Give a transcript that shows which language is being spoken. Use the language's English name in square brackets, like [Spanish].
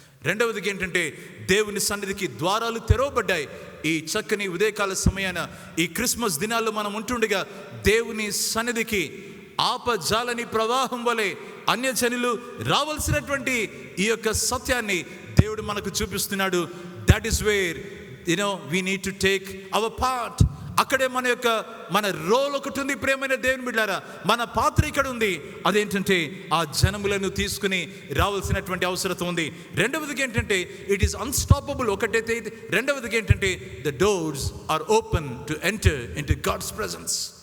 [Telugu] 2వదికి ఏంటంటే దేవుని సన్నిధికి ద్వారాలు తెరవబడ్డాయి. ఈ చక్కని ఉదయకాల సమయాన ఈ క్రిస్మస్ దినాల్లో మనం ఉంటుండగా దేవుని సన్నిధికి ఆపజాలని ప్రవాహం వలె అన్యజనులు రావాల్సినటువంటి ఈ యొక్క సత్యాన్ని దేవుడు మనకు చూపిస్తున్నాడు. [English] That is where we need to take our part. [Telugu] అక్కడే మన రోల్ ఒకటి ఉంది ప్రియమైన దేవుని బిడ్డలారా. మన పాత్ర ఇక్కడ ఉంది. అదేంటంటే ఆ జనములను తీసుకుని రావాల్సినటువంటి అవసరం ఉంది. 2వదికి ఏంటంటే [English] It is unstoppable. [Telugu] ఒకటైతే 2వదికి ఏంటంటే [English] The doors are open to enter into God's presence.